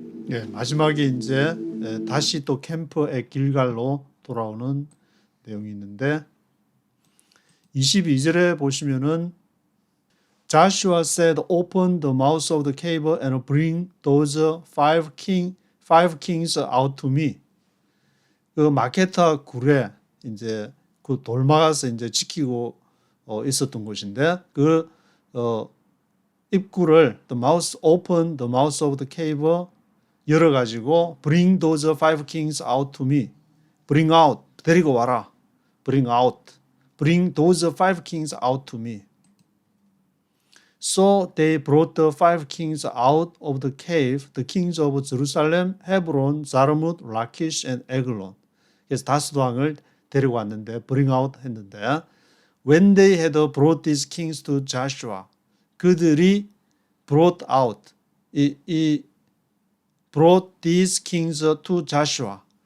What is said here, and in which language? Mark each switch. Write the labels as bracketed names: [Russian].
[Korean] 예, 마지막에 이제 다시 또 캠프의 길갈로 돌아오는 내용이 있는데 22절에 보시면은 [English] Joshua said, "Open the mouth of the cave and bring those five kings out to me." [Korean] 그 마케타 굴에 이제 그 돌막아서 이제 지키고 있었던 곳인데 [English] 그 입구를 open the mouth of the cave [Korean] 열어 가지고 [English] bring those five kings out to me. bring out [Korean] 데리고 와라. [English] bring those five kings out to me. So they brought the five kings out of the cave, the kings of Jerusalem, Hebron, Jarmuth, Lachish, and Eglon. [Korean] 그래서 다섯 왕을 데리고 왔는데 [English] bring out 했는데 when they had brought these kings to Joshua, 그들이 brought out brought these kings to Joshua.